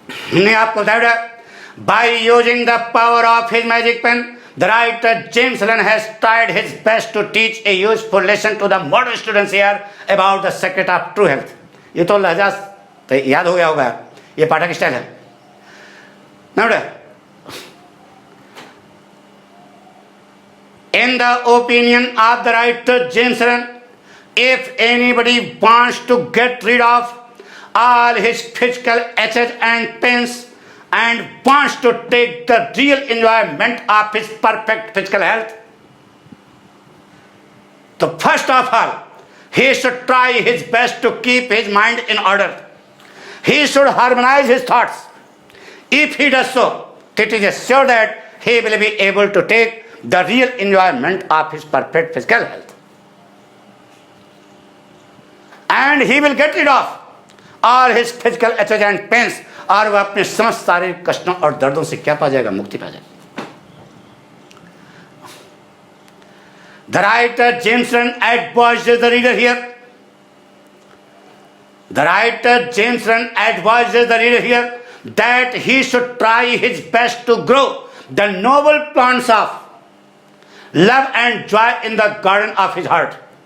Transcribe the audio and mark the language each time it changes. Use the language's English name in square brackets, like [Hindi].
[English] हमने आपको बताया बेटा, by using the power of his magic pen the writer James Allen has tried his best to teach a useful lesson to the modern students here about the secret of true health. [Hindi] ये तो लहजा तो याद हो गया होगा, ये पाठक style है ना बेटा। [English] In the opinion of the writer James Allen, if anybody wants to get rid of all his physical aches and pains and wants to take the real enjoyment of his perfect physical health, so first of all, he should try his best to keep his mind in order. He should harmonize his thoughts. If he does so, it is sure that he will be able to take the real enjoyment of his perfect physical health. And he will get rid of all his physical aches and pains. [Hindi] और वह अपने समस्त शारीरिक कष्टों और दर्दों से क्या पा जाएगा? मुक्ति पा जाएगा। [English] The writer James Allen advises the reader here. The writer James Allen advises the reader here that he should try his best to grow the noble plants of love and joy in the garden of his heart.